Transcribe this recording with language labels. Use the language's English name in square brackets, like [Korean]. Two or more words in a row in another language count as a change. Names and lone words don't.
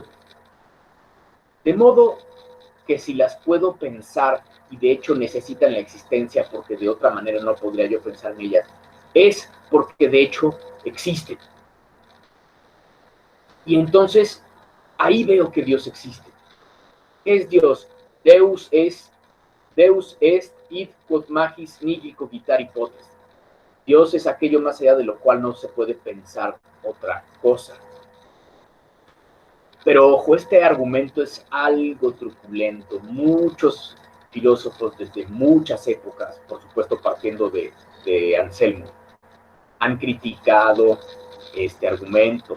[Spanish] De modo que si las puedo pensar y de hecho necesitan la existencia porque de otra manera no podría yo pensar en ellas, es porque de hecho existen. Y entonces ahí veo que Dios existe. ¿Qué es Dios? [Latin] Deus est id quod magis nihil cogitari potest. [Spanish] Dios es aquello más allá de lo cual no se puede pensar otra cosa. Pero ojo, este argumento es algo truculento. Muchos filósofos desde muchas épocas, por supuesto partiendo de Anselmo, han criticado este argumento.